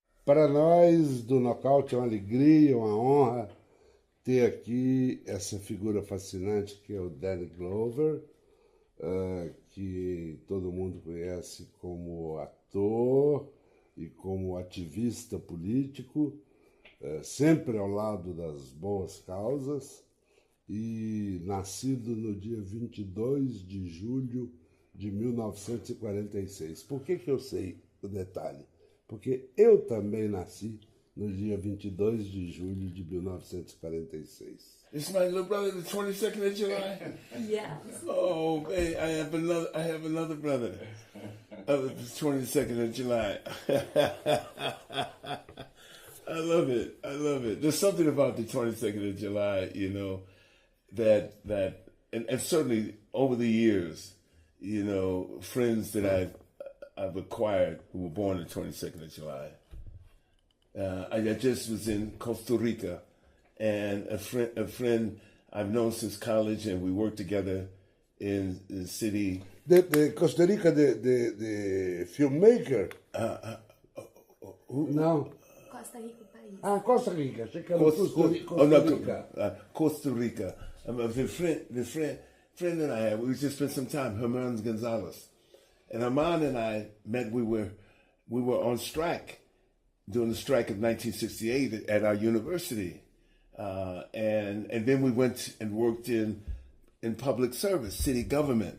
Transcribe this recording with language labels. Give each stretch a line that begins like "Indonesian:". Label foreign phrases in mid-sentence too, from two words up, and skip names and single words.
Portuguese: Para nós do Nocaute é uma alegria, uma honra ter aqui essa figura fascinante que é o Danny Glover, que todo mundo conhece como ator e como ativista político, sempre ao lado das boas causas, e nascido no dia 22 de julho de 1946. Por que eu sei o detalhe? Porque eu também nasci no dia 22 de julho de 1946.
English: It's my little brother, the 22nd of July? Yes. Oh, man, I have another brother of the 22nd of July. I love it. I love it. There's something about the 22nd of July, you know, that and certainly over the years, you know, friends that I've acquired who were born the 22nd of July. I just was in Costa Rica, and a friend I've known since college, and we worked together in the city. The Costa Rica, the filmmaker? No.
Portuguese: Costa Rica, país. Costa Rica. Achei que era Costa Rica. Costa Rica.
English: The friend that I had, we just spent some time, Herman Gonzalez. And Herman and I met, we were on strike during the strike of 1968 at our university. And then we went and worked in public service, city government.